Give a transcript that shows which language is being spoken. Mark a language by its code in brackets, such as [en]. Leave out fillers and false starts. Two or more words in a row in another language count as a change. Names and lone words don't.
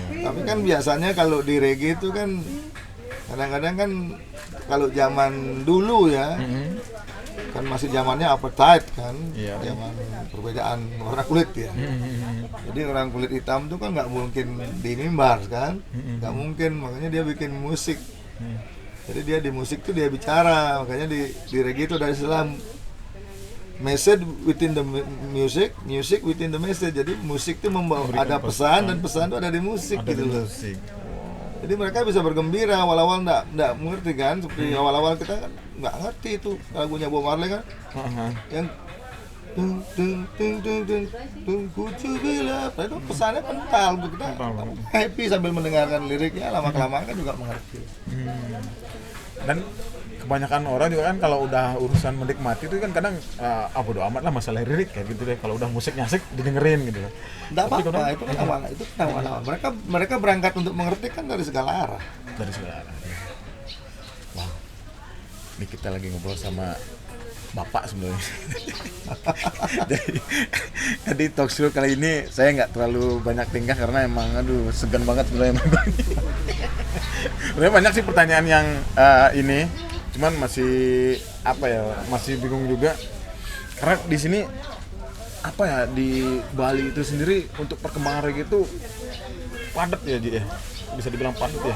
[id] Tapi kan biasanya kalau di reggae itu kan kadang-kadang kan kalau zaman dulu ya, kan masih zamannya apartheid kan, Iya. zaman perbedaan warna kulit ya. Jadi orang kulit hitam tuh kan nggak mungkin di mimbar kan, nggak mungkin, makanya dia bikin musik. Jadi dia di musik tuh dia bicara, makanya di reggae itu ada istilah [en] message within the music, music within the message. [id] Jadi musik tuh membawa ada pesan dan pesan tuh ada di musik Ada gitu di loh. musik. Jadi mereka bisa bergembira, awal-awal nggak mengerti kan, seperti awal-awal kita kan nggak ngerti itu lagunya Bob Marley kan, yang tung tung tung tung tung tung kucu bila, itu pesannya kental untuk kita happy sambil mendengarkan liriknya, lama-kelamaan kan juga mengerti. Dan kebanyakan orang juga kan kalau udah urusan menikmati itu kan kadang bodo amat lah masalah lirik kayak gitu deh, kalau udah musiknya asik didengerin gitu kan. Nggak apa-apa, itu kan awal-awal. Mereka berangkat untuk mengerti kan dari segala arah. Dari segala arah. Wow. Ini kita lagi ngobrol sama Bapak sebenarnya. jadi [en] talk show [id] kali ini saya nggak terlalu banyak tingkah karena emang segan banget sebenarnya. Sebenarnya banyak sih pertanyaan yang ini, cuman masih masih bingung juga karena di sini di Bali itu sendiri untuk perkembangan reggae itu padat ya Ji ya, bisa dibilang padat ya.